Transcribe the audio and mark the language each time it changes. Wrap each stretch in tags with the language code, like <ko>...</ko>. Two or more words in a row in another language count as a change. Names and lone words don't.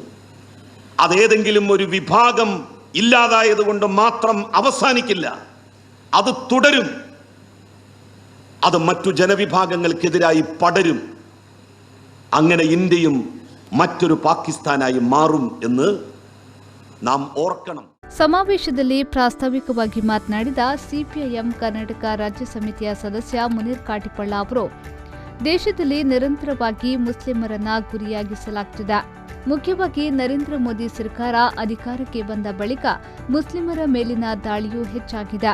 <ml>അതേതെങ്കിലും ഒരു വിഭാഗം ഇല്ലാതായതുകൊണ്ട് മാത്രം അവസാനിക്കില്ല, അത് തുടരും. അത് മറ്റു ജനവിഭാഗങ്ങൾക്കെതിരായി പടരും. അങ്ങനെ ഇന്ത്യയും മറ്റൊരു പാകിസ്ഥാനായി മാറും എന്ന് നാം ഓർക്കണം.</ml> <kn>ಸಮಾವೇಶದಲ್ಲಿ ಪ್ರಾಸ್ತಾವಿಕವಾಗಿ ಮಾತನಾಡಿದ ಸಿಪಿಐಎಂ ಕರ್ನಾಟಕ ರಾಜ್ಯ ಸಮಿತಿಯ ಸದಸ್ಯ ಮುನೀರ್ ಕಾಟಿಪಳ್ಳ ಅವರು, ದೇಶದಲ್ಲಿ ನಿರಂತರವಾಗಿ ಮುಸ್ಲಿಮರನ್ನ ಗುರಿಯಾಗಿಸಲಾಗುತ್ತಿದೆ. ಮುಖ್ಯವಾಗಿ ನರೇಂದ್ರ ಮೋದಿ ಸರ್ಕಾರ ಅಧಿಕಾರಕ್ಕೆ ಬಂದ ಬಳಿಕ ಮುಸ್ಲಿಮರ ಮೇಲಿನ ದಾಳಿಯೂ ಹೆಚ್ಚಾಗಿದೆ.</kn>